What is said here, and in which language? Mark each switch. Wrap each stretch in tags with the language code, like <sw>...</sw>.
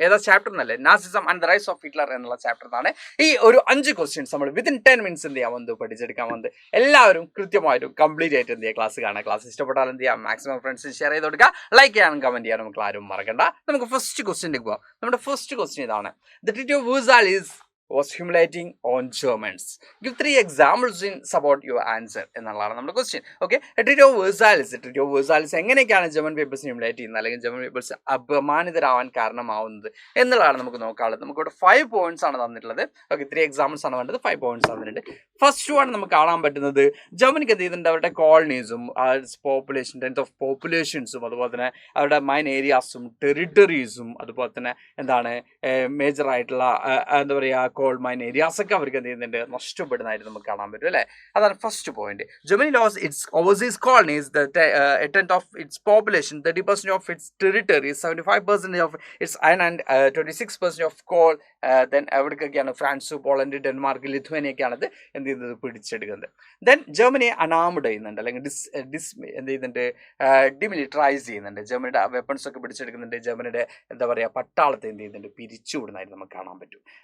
<ml>ഏതാ ചാപ്റ്റർ എന്നല്ലേ, Nazism and the rise of Hitler എന്നുള്ള ചാപ്റ്ററാണ്. ഈ ഒരു 5 ക്വസ്റ്റ്യൻസ് നമ്മൾ വിത്തിൻ 10 മിനിറ്റ്സ് എന്ത് ചെയ്യാൻ വന്ന് പഠിച്ചെടുക്കാൻ വന്ന് എല്ലാവരും കൃത്യമായിട്ടും കംപ്ലീറ്റ് ആയിട്ട് എന്ത് ചെയ്യുക, ക്ലാസ് കാണാം. ക്ലാസ് ഇഷ്ടപ്പെട്ടാൽ എന്ത് ചെയ്യാം, മാക്സിമം ഫ്രണ്ട്സിന് ഷെയർ ചെയ്ത് കൊടുക്കുക, ലൈക്ക് ചെയ്യാനും കമന്റ് ചെയ്യാനും നമുക്ക് ആരും മറക്കണ്ട. നമുക്ക് ഫസ്റ്റ് ക്വസ്റ്റ്യനിലേക്ക് പോകാം. നമ്മുടെ ഫസ്റ്റ് ക്വസ്റ്റ്യൻ ഇതാണ്:</ml> <en>The treaty of Versailles was humiliating on Germans. Give 3 examples in support your answer</en> <ml>എന്നുള്ളതാണ് നമ്മുടെ ക്വസ്റ്റ്യൻ. ഓക്കെ, ട്രീറ്റി ഓഫ് വേഴ്സാലിസ് എങ്ങനെയൊക്കെയാണ് ജർമ്മൻ പീപ്പിൾസ് ഹ്യൂമിലേറ്റ് ചെയ്യുന്നത്, അല്ലെങ്കിൽ ജർമ്മൻ പീപ്പിൾസ് അപമാനിതരാവാൻ കാരണമാവുന്നത് എന്നുള്ളതാണ് നമുക്ക് നോക്കാനുള്ളത്. നമുക്കിവിടെ 5 പോയിന്റ്സ് ആണ് തന്നിട്ടുള്ളത്. ഓക്കെ, 3 എക്സാമ്പിൾസ് ആണ് വേണ്ടത്, 5 പോയിന്റ്സ് തന്നിട്ടുണ്ട്. ഫസ്റ്റ് വൺ നമുക്ക് കാണാൻ പറ്റുന്നത്, ജർമ്മനിക്ക് എന്ത് ചെയ്യുന്നുണ്ട്, അവരുടെ കോളനീസും പോപ്പുലേഷൻ, ടെൻത്ത് ഓഫ് പോപ്പുലേഷൻസും, അതുപോലെ തന്നെ അവരുടെ മൈൻ ഏരിയാസും ടെറിട്ടറീസും, അതുപോലെ തന്നെ എന്താണ് മേജർ ആയിട്ടുള്ള എന്താ പറയുക കോൾ മൈൻ ഏരിയാസ് ഒക്കെ അവർക്ക് എന്ത് ചെയ്യുന്നുണ്ട്, നഷ്ടപ്പെടുന്നതായിട്ട് നമുക്ക് കാണാൻ പറ്റും അല്ലേ. അതാണ് first point.</ml> <en>Germany lose its overseas colonies, a tenth of its population, 30% of its territory, 75% of its iron and 26% of coal.</en> <ml>Then എവിടേക്കൊക്കെയാണ്, France, Poland, Denmark, ലിത്വേനിയൊക്കെയാണ് ഇത് എന്ത് ചെയ്യുന്നത്, പിടിച്ചെടുക്കുന്നത്. ദെൻ ജർമ്മനിയെ അനാമഡ് ചെയ്യുന്നുണ്ട്, അല്ലെങ്കിൽ എന്ത് ചെയ്യുന്നുണ്ട്, ഡിമിലിറ്ററൈസ് ചെയ്യുന്നുണ്ട്. ജർമ്മനിയുടെ വെപ്പൺസ് ഒക്കെ പിടിച്ചെടുക്കുന്നുണ്ട്. ജർമ്മനിയുടെ എന്താ പറയുക പട്ടാളത്തെ എന്ത് ചെയ്യുന്നുണ്ട്, പിരിച്ചുവിടുന്നതായിട്ട് നമുക്ക് കാണാൻ പറ്റും.</ml>